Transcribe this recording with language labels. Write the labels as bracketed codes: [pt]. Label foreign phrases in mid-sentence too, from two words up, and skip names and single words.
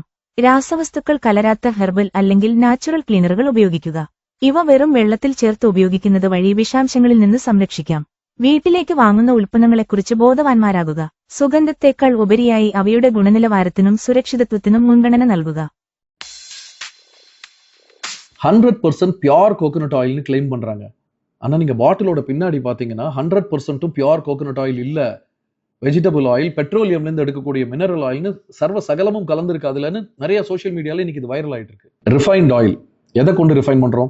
[ml] രാസവസ്തുക്കൾ കലരാത്ത ഹെർബൽ അല്ലെങ്കിൽ നാച്ചുറൽ ക്ലീനറുകൾ ഉപയോഗിക്കുക. ഇവ വെറും വെള്ളത്തിൽ ചേർത്ത് ഉപയോഗിക്കുന്നത് വഴി വിഷാംശങ്ങളിൽ നിന്ന് സംരക്ഷിക്കാം. വീട്ടിലേക്ക് വാങ്ങുന്ന ഉൽപ്പന്നങ്ങളെക്കുറിച്ച് ബോധവാന്മാരാകുക. സുഗന്ധത്തേക്കാൾ ഉപരിയായി അവയുടെ ഗുണനിലവാരത്തിനും സുരക്ഷിതത്വത്തിനും മുൻഗണന നൽകുക. [ta] 100% [en] pure coconut oil [ta] கிளைம் பண்றாங்க. ஆனா நீங்க பாட்டிலோட பின்னாடி பாத்தீங்கன்னா 100% [en] pure coconut oil [ta] இல்ல, [en] vegetable oil, [ta] பெட்ரோலியம்ல இருந்து எடுக்கக்கூடிய [en] mineral oil [ta] சர்வ சகலமும் கலந்துருக்கு அதுலன்னு நிறைய [en] social media [ta] இன்னைக்கு இது வைரல் ஆயிட்டு இருக்கு. [en] refined oil [ta] எதை கொண்டு ரிஃபைன் பண்றோம்?